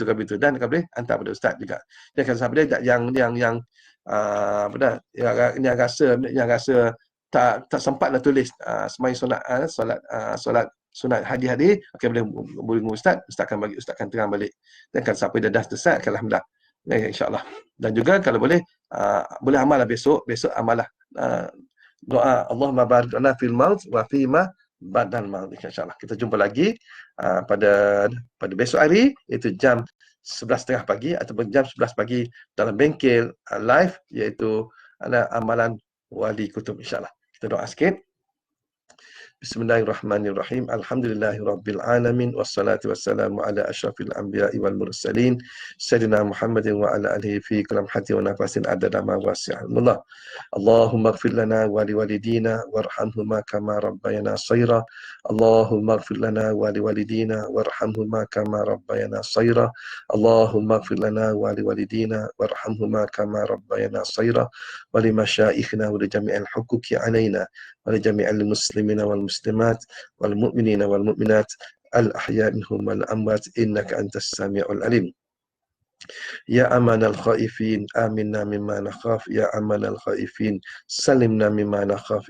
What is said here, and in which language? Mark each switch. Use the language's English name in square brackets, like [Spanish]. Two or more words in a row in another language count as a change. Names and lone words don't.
[Malay] Dan kau boleh hantar pada Ustaz juga. Dia kata sahabat dia yang rasa tak sempat nak tulis sembahyang solat sunat hadi-hadi, boleh dengan Ustaz akan terang balik. Dan kalau siapa dah selesai, alhamdulillah. InsyaAllah. Dan juga kalau boleh amal besok amalah doa [Arabic] اللهم بارك لنا في الموت وفيما بعد الموت. [Malay] InsyaAllah. Kita jumpa lagi pada besok hari, iaitu jam 11.30 pagi ataupun jam 11 pagi dalam bengkel live, iaitu amalan wali kutub, insyaAllah. Kita doa sikit. [Arabic] بسم الله الرحمن الرحيم. الحمد لله رب العالمين والصلاة والسلام على أشرف الأنبياء والمرسلين سيدنا محمد وعلى آله في كل لمحة ونفس عدد ما وسع الله. اللهم اغفر لنا ولوالدينا وارحمهما كما ربيانا صغيرا. اللهم اغفر لنا ولوالدينا وارحمهما كما ربيانا صغيرا. اللهم اغفر لنا ولوالدينا وارحمهما كما ربيانا صغيرا ولمشايخنا ولجميع الحقوق علينا ولجميع المسلمين والمسلمات والمؤمنين والمؤمنات الأحياء منهم والأموات إنك أنت السميع العليم. يا أمان الخائفين آمنا مما نخاف. يا أمان الخائفين سلمنا مما نخاف.